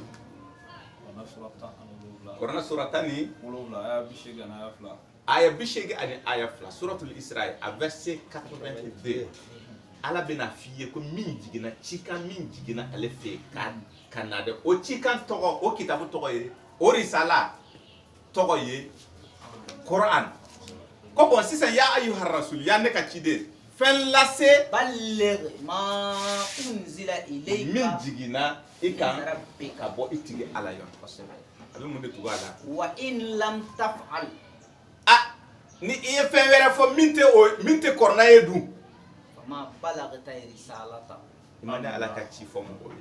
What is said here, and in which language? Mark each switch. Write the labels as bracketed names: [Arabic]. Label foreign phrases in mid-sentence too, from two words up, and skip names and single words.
[Bambara] Kuranɛ sura 17 aya 80 ani aya 2 suratul Isra a verset 82 Ala bɛna f'i ye ko min jiginna cikan min jiginna ale fɛ ka na dɛ o cikan tɔgɔ o kitabu tɔgɔ ye o risala tɔgɔ ye Qur'an ko bon sisan [Arabic] ya ayyuhar rasul [Bambara] ya ne ka ciden fɛn lase [Arabic] balligh ma unzila ilayka [Bambara] min jiginna I kan ka bɔ I tigi Ala yɔrɔ a bɛ mun de tugu a la [Arabic] wa in lam taf'al [Bambara] ni I ye fɛn wɛrɛ fɔ min tɛ kɔrɔna ye dun [Arabic] ma balaghta risalata [Bambara] I ma ne Ala ka ci fɔ mɔgɔw ye